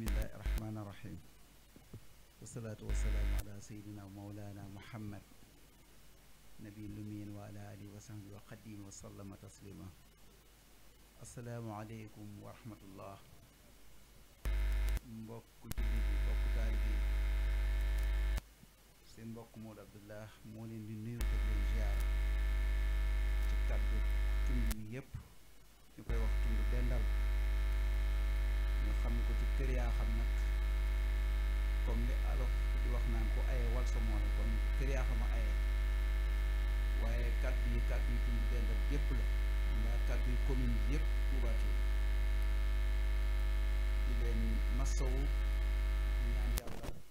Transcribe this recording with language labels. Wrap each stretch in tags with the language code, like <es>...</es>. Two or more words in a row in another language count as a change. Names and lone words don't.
<ar>الله الرحمن الرحيم والصلاة والسلام على سيدنا ومولانا محمد نبي الأمين وعلى آله وصحبه وقديم وسلم تسليما السلام عليكم ورحمة الله</ar> <wo>mbokk jullit yi mbokk taalibe yi seen mbokk Modou Abdallah moo leen di nuyu te leen ziar ci kàddu tund wi yépp ñu koy wax tund Dendal ñu xam ko ci Kër Yakham nag comme li alof di wax naan ko aye wal sa moole kon Kër Yakham a aye waaye kàddu yi tund Dendal yépp la ndaa kàddu yi commune bi yépp Touba di leen masawu ñaan yàlla</wo>